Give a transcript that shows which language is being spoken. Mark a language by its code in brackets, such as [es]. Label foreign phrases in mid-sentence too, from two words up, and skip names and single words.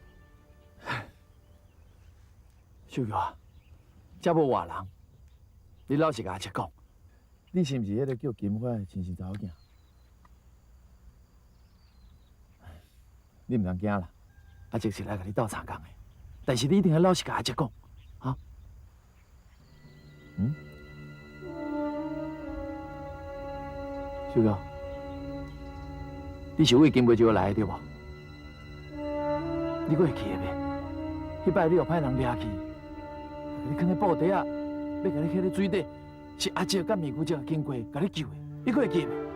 [nan] 秀玉啊，这无外人，你老实甲阿姐讲，你是毋是迄个叫金花的亲生查某囝？你毋通惊啦，阿姐是来甲你斗相共的，但是你一定要老实甲阿姐讲，哈？嗯？秀玉，你是为金梅桥来的对无？你搁会记得袂？迄摆你有派人掠去，你囥在布袋啊，要甲你摕在水底，是阿姐甲面姑姐经过，甲你救的，你搁会记得袂？